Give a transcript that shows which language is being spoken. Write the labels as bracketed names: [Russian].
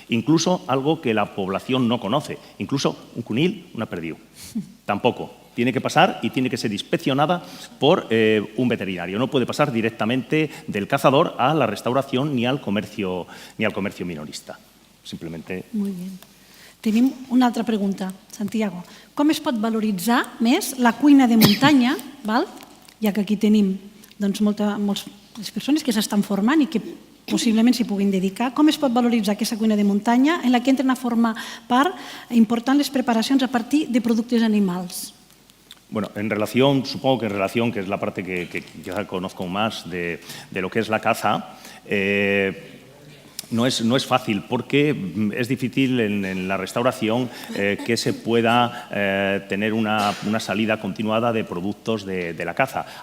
[Spanish] Incluso algo que la población no conoce, incluso un cunil, una perdiu. Tampoco. Tiene que pasar y tiene que ser inspeccionada por un veterinario. No puede pasar directamente del cazador a la restauración ni al comercio minorista. Simplemente... [Catalan] Molt bé. Tenim una altra pregunta, Santiago. Com es pot valoritzar més la cuina de muntanya, ja que aquí tenim moltes persones que s'estan formant i que possiblement s'hi puguin dedicar, com es pot valoritzar aquesta cuina de muntanya en la que entren a formar part important les preparacions a partir de productes animals? [Spanish] Bueno, supongo que en relación, que es la parte que ya conozco más de lo que es la caza, no es fácil porque es difícil en la restauración que se pueda tener una salida continuada de productos de la caza.